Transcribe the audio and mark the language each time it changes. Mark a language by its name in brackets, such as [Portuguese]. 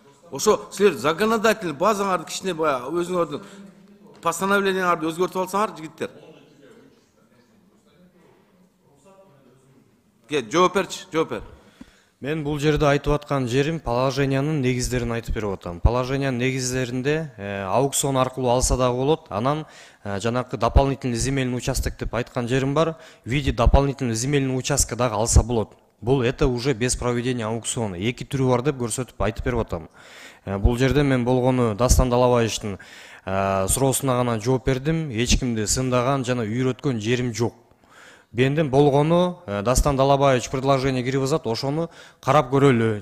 [Kyrgyz] Ошо силер законодательный базаңарды кичине баягы өзүңөрдүн постановленияларды өзгөртүп алсаңар, жигиттер. Жооп берчи, жооп бер. Мен бул жерде айтып аткан жерим положениянын негиздерин айтып берип атам. Положениянын негиздеринде аукцион аркылуу алса дагы болот. Анан жанакы [Russian] дополнительный земельный участок [Kyrgyz] деп айткан жерим бар. [Russian] В виде дополнительный земельный участка [Kyrgyz] дагы алса болот. Бул [Russian] это уже без проведения аукциона. [Kyrgyz] Эки түрү бар деп көрсөтүп айтып берип атам. Бул жерде мен болгону Дастан Далабаевичтин суроосуна гана жооп бердим. Эч кимди сындаган жана үйрөткөн жерим жок. Бенден болгону Дастан Далабаевич предложение кирип атат, ошону карап көрөлү.